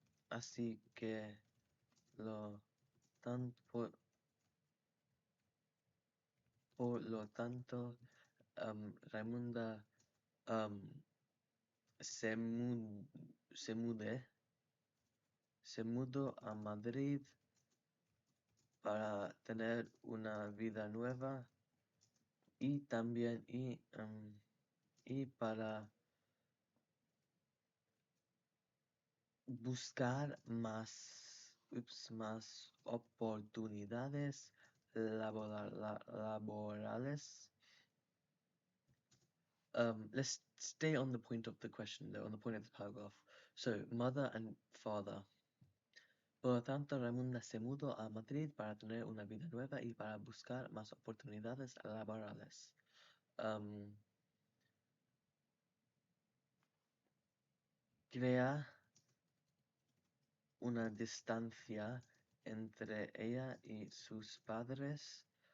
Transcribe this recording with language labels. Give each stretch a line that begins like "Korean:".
Spanish: Así que por lo tanto, Raimunda se mudó a Madrid para tener una vida nueva y también y para buscar más oportunidades laborales.
English: Let's stay on the point of the question though, on the point of the paragraph. So, mother and father.
Spanish: Por lo tanto, Raimunda se mudó a Madrid para tener una vida nueva y para buscar más oportunidades laborales. Crea una distancia entre ella y sus padres.